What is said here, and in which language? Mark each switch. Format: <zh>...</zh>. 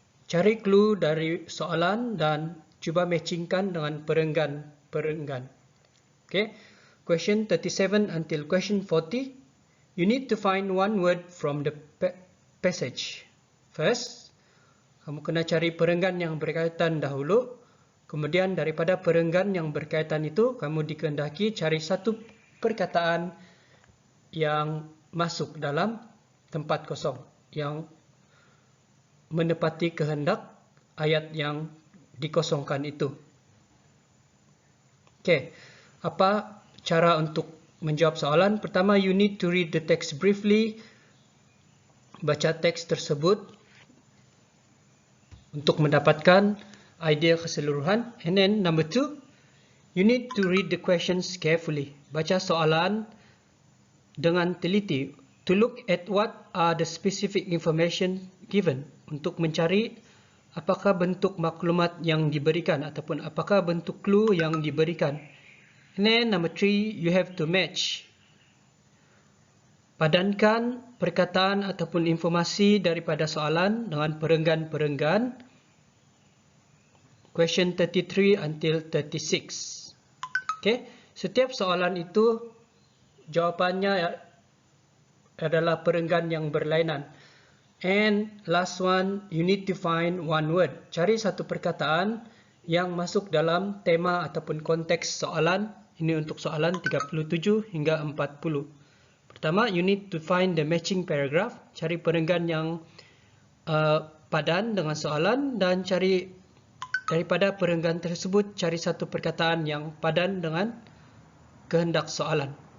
<ms>Cari clue dari soalan dan cuba matchingkan dengan perenggan. Okay.</ms> <en>Question 37 until question 40. You need to find one word from the passage.</en> <ms>First, kamu kena cari perenggan yang berkaitan dahulu. Kemudian daripada perenggan yang berkaitan itu, kamu dikehendaki cari satu perkataan yang masuk dalam tempat kosong, yang menepati kehendak ayat yang dikosongkan itu. Okay, apa cara untuk menjawab soalan? Pertama,</ms> <en>you need to read the text briefly.</en> <ms>Baca teks tersebut untuk mendapatkan idea keseluruhan.</ms> <en>And then number 2, you need to read the questions carefully.</en> <ms>Baca soalan dengan teliti,</ms> <en>to look at what are the specific information given,</en> <ms>untuk mencari apakah bentuk maklumat yang diberikan ataupun apakah bentuk clue yang diberikan.</ms> <en>And then number 3, you have to match.</en> <ms>Padankan perkataan ataupun informasi daripada soalan dengan perenggan-perenggan.</ms> <en>Question 33 until 36.</en> <ms>Okay, setiap soalan itu jawapannya adalah perenggan yang berlainan.</ms> <en>And last one, you need to find one word.</en> <ms>Cari satu perkataan yang masuk dalam tema ataupun konteks soalan. Ini untuk soalan 37 hingga 40. Pertama,</ms> <en>you need to find the matching paragraph.</en> <ms>Cari perenggan yang padan dengan soalan dan cari daripada perenggan tersebut cari satu perkataan yang padan dengan kehendak soalan.</ms>